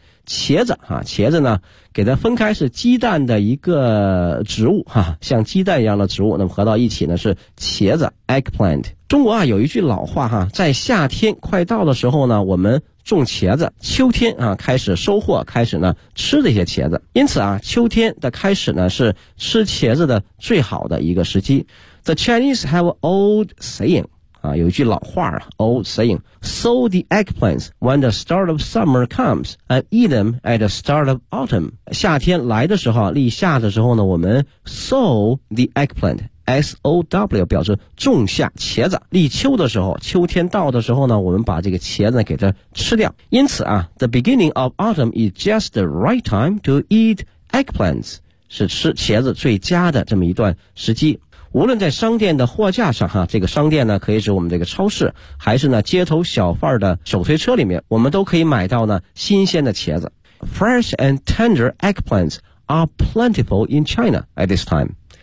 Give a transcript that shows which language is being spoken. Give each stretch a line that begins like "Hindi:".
Chinese: 茄子啊，茄子呢给它分开是鸡蛋的一个植物啊，像鸡蛋一样的植物，那么合到一起呢是茄子 eggplant。中国啊有一句老话啊，在夏天快到的时候呢我们种茄子，秋天啊开始收获，开始呢吃这些茄子，因此啊秋天的开始呢是吃茄子的最好的一个时机。
English: The Chinese have an old saying啊，
Chinese: 有一句老话啊
English: ，old saying， sow the eggplants when the start of summer comes and eat them at the start of autumn。
Chinese: 夏天来的时候，立夏的时候呢，我们
English: sow the eggplant，
Chinese: S-O-W 表示种下茄子。立秋的时候，秋天到的时候呢，我们把这个茄子给它吃掉。因此啊
English: ，the beginning of autumn is just the right time to eat eggplants，
Chinese: 是吃茄子最佳的这么一段时机。无论在商店的货架上哈，这个商店呢可以指我们这个超市，还是呢街头小贩的手推车里面，我们都可以买到呢新鲜的茄子。
English: Fresh and tender eggplants are plentiful in China at this time。